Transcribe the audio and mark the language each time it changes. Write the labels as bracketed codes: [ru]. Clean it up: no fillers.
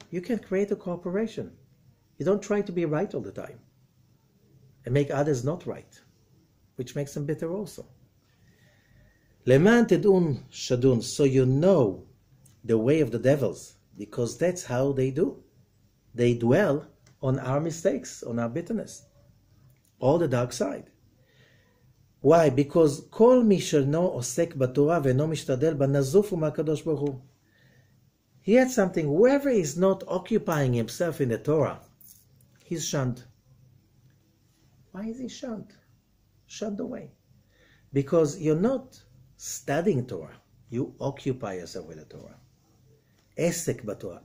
[en] You can create a cooperation. You don't try to be right all the time and make others not right, which makes them bitter also. Leman tedun shadun, so you know the way of the devils, because that's how they do. They dwell on our mistakes, on our bitterness, all the dark side. Why? Because [he] כל מי שאינו עוסק בתורה ואינו משתדל בה נזוף הוא מהקדוש ברוך הוא. [en] He had something, whoever is not occupying himself in the Torah, he's shunned. Why is he shunned? Shunned away. Because you're not studying Torah, you occupy yourself with the Torah. Esek b'Torah.